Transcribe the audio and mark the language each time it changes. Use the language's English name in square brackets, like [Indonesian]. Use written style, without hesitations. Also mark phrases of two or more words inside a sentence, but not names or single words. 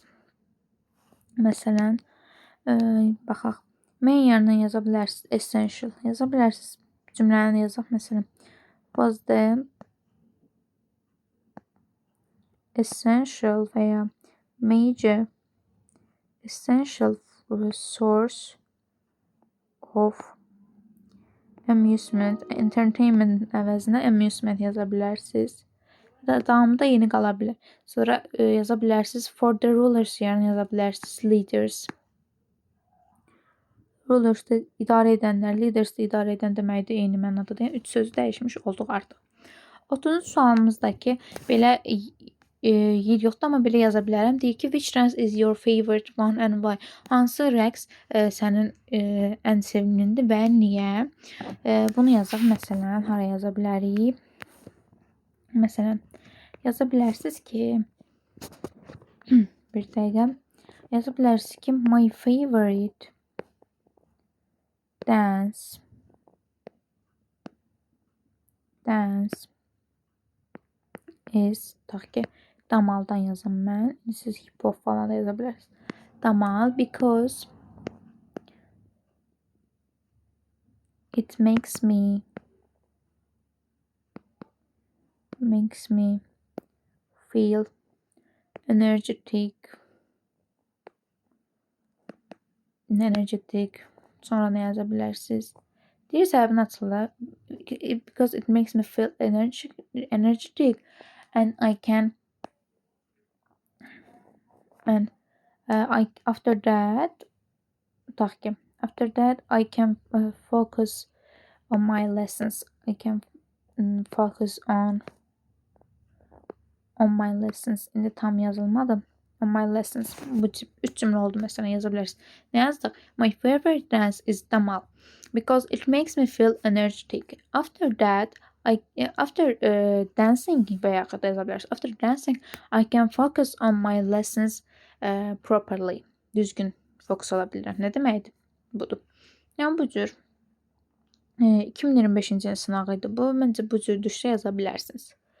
[Azerbaijani] Məsələn, baxaq. Main yerinə yaza bilərsiniz. Essential. Yaza bilərsiniz. Cümləni yazaq. Məsələn, [English] was the essential [Azerbaijani] və ya [English] major essential source of amusement, entertainment əvəzinə amusement [Azerbaijani] yaza bilərsiniz. Davamında yeni qala bilər. Sonra yaza bilərsiniz [English] for the rulers [Azerbaijani] yerinə yaza bilərsiniz leaders. Rulers də idarə edənlər, leaders də idarə edən deməkdir, eyni mənadadır. Yəni 3 sözü dəyişmiş olduq artıq. 30-cu sualımızdakı belə yer yoxdur, amma belə yaza bilərəm. Deyir ki, [English] which dance is your favorite one and why? [Azerbaijani] Hansı rəqs sənin ən sevimlindir və niyə? Bunu yazaq. Məsələn, hara yaza bilərik? Məsələn, yaza bilərsiniz ki, bir dəqiqə, yaza bilərsiniz ki, [English] my favorite dance is, [Azerbaijani] tutaq ki, damaldan yazım mən. Siz [English] hip hop [Azerbaijani] falan da yaza bilərsiniz. [English] Damal because it makes me feel energetic. [Azerbaijani] Sonra nə yaza bilərsiniz? Deyir səbəbini açılır. [English] Because it makes me feel energetic and I can after that I can focus on my lessons. I can focus on my lessons. [Azerbaijani] İndi tam yazılmadı. [English] On my lessons. [Azerbaijani] Bu 3 cümlə oldu məsələn, yaza bilərsiniz. Nə yazdıq? [English] My favorite dance is damal because it makes me feel energetic. After dancing [Azerbaijani] və yaxud da yaza bilərsiniz. [English] After dancing I can focus on my lessons properly. [Azerbaijani] Düzgün fokus ola bilirəm. Nə deməkdir? Budur. Yəni bu cür 2025-ci il sınağı idi bu. Məncə bu cür düşsə yaza bilərsiniz.